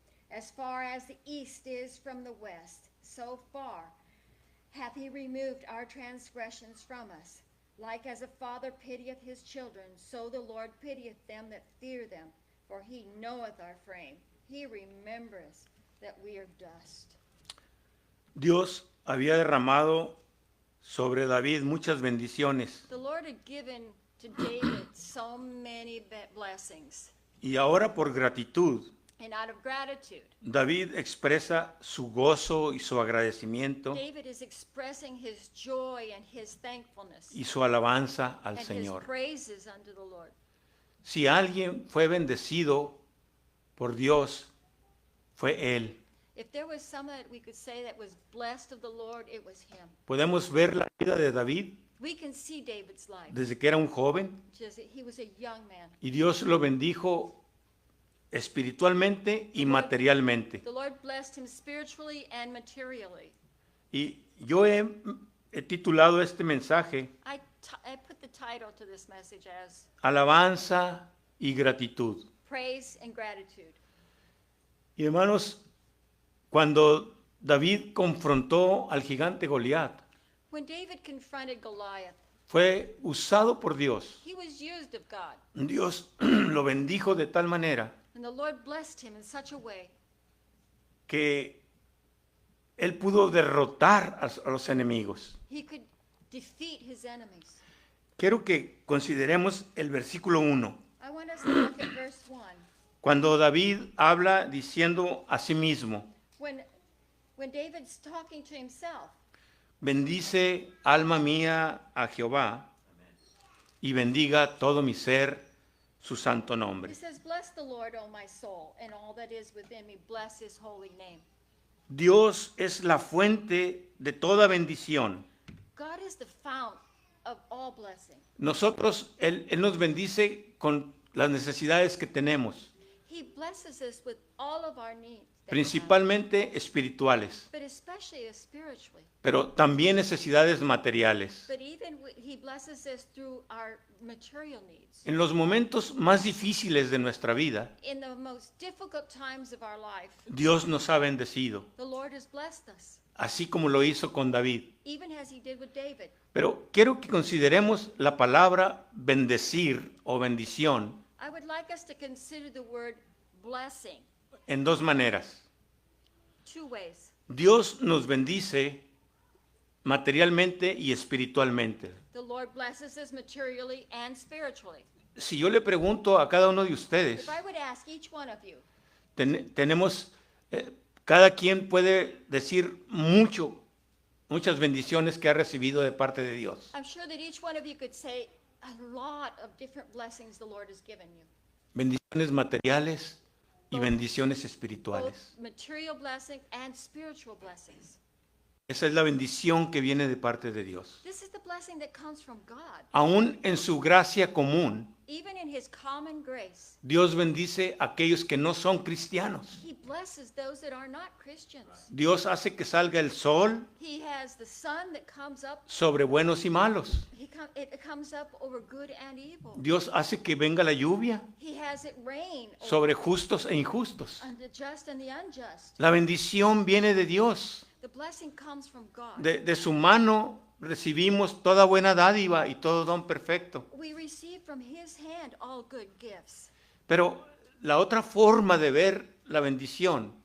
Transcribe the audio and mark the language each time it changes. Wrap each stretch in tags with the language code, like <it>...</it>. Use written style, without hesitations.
<en>As far as the east is from the west, so far hath he removed our transgressions from us. Like as a father pitieth his children, so the Lord pitieth them that fear them. For he knoweth our frame. He remembereth that we are dust.</en> <es>Dios había derramado sobre David muchas bendiciones</es> <en>The Lord had given to David so many blessings.</en> <es>y ahora por gratitud</es> <en>And out of gratitude,</en> <es>David expresa su gozo y su agradecimiento</es> <en>David is expressing his joy and his thankfulness</en> <es>y su alabanza al</es> <en>and his</en> <es>Señor.</es> <en>praises unto the Lord.</en> <es>Si alguien fue bendecido por Dios, fue él.</es> <en>If there was someone that we could say that was blessed of the Lord, it was him.</en> <es>Podemos ver la vida de David</es> <en>We can see David's life.</en> <es>desde que era un joven</es> <en>He was a young man.</en> <es>y Dios lo bendijo espiritualmente y materialmente.</es> <en>The Lord blessed him spiritually and materially.</en> <es>Y yo he titulado este mensaje</es> <en>I put the title to this message as</en> <es>Alabanza y Gratitud.</es> <en>Praise and Gratitude.</en> <es>Y hermanos, cuando David confrontó al gigante Goliat,</es> <en>When David confronted Goliath,</en> <es>fue usado por Dios.</es> <en>he was used of God.</en> <es>Dios lo bendijo de tal manera</es> <en>And the Lord blessed him in such a way</en> <es>que él pudo derrotar a los enemigos.</es> <en>he could defeat his enemies.</en> <es>Quiero que consideremos el versículo 1.</es> <en>I want us to look at verse 1.</en> <es>Cuando David habla diciendo a sí mismo,</es> <en>When David's talking to himself,</en> <es>bendice alma mía a Jehová y bendiga todo mi ser su santo nombre.</es> <en>he says, Bless the Lord, O my soul, and all that is within me. Bless his holy name.</en> <es>Dios es la fuente de toda bendición.</es> <en>God is the fount of all blessing.</en> <es>Nosotros, Él nos bendice con las necesidades que tenemos,</es> <en>He blesses us with all of our needs, that we have,</en> <es>principalmente espirituales,</es> <en>but especially spiritually.</en> <es>pero también necesidades materiales.</es> <en>But even he blesses us through our material needs.</en> <es>En los momentos más difíciles de nuestra vida,</es> <en>In the most difficult times of our life,</en> <es>Dios nos ha bendecido,</es> <en>the Lord has blessed us,</en> <es>así como lo hizo con David.</es> <en>even as he did with David.</en> <es>Pero quiero que consideremos la palabra bendecir o bendición</es> <en>I would like us to consider the word blessing</en> <es>en dos maneras.</es> <en>two ways.</en> <es>Dios nos bendice materialmente y espiritualmente.</es> <en>The Lord blesses us materially and spiritually.</en> <es>Si yo le pregunto a cada uno de ustedes,</es> <en>If I would ask each one of you,</en> <es>tenemos, cada quien puede decir muchas bendiciones que ha recibido de parte de Dios.</es> <en>I'm sure that each one of you could say a lot of different blessings the Lord has given you.</en> <es>Bendiciones materiales y bendiciones</es> <en>Both</en> <es>espirituales.</es> <en>material blessing and spiritual blessings.</en> <es>Esa es la bendición que viene de parte de Dios.</es> <en>This is the blessing that comes from God.</en> <es>Aún en su gracia común,</es> <en>Even in his common grace,</en> <es>Dios bendice a aquellos que no son cristianos.</es> <en>he blesses those that are not Christians.</en> <es>Dios hace que salga el sol</es> <en>He has the sun that comes up.</en> <es>sobre buenos y malos.</es> <en>It comes up over good and evil.</en> <es>Dios hace que venga la lluvia</es> <en>He has it rain over</en> <es>sobre justos e injustos.</es> <en>the just and the unjust.</en> <es>La bendición viene de Dios.</es> <en>The blessing comes from God.</en> <es>De su mano recibimos toda buena dádiva y todo don perfecto.</es> <en>We receive from his hand all good gifts.</en> <es>Pero la otra forma de ver la bendición</es>